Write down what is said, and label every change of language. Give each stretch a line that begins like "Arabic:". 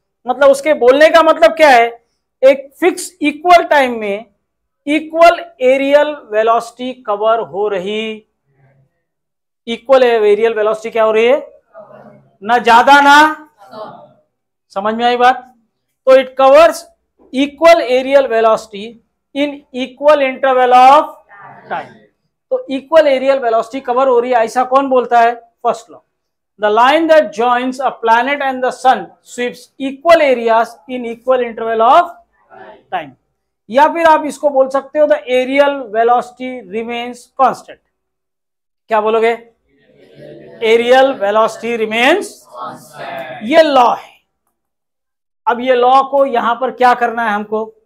Hindi: मतलब उसके बोलने का मतलब क्या है? एक फिक्स इक्वल टाइम में इक्वल एरियल वेलोसिटी कवर हो रही, इक्वल एरियल वेलोसिटी क्या हो रही है? ना ज्यादा ना। समझ में आई बात? तो
English: It covers equal areal velocity in equal interval of time.
Hindi: तो इक्वल एरियल वेलोसिटी कवर हो रही है, ऐसा कौन बोलता है?
English: First law. The line that joins a planet and the sun sweeps equal areas in equal interval of time.
Hindi: या फिर आप इसको बोल सकते हो
English: the aerial velocity remains constant.
Hindi: क्या बोलोगे?
English: Aerial velocity remains constant.
Hindi: ये लॉ है। अब ये लॉ को यहां पर क्या करना है हमको?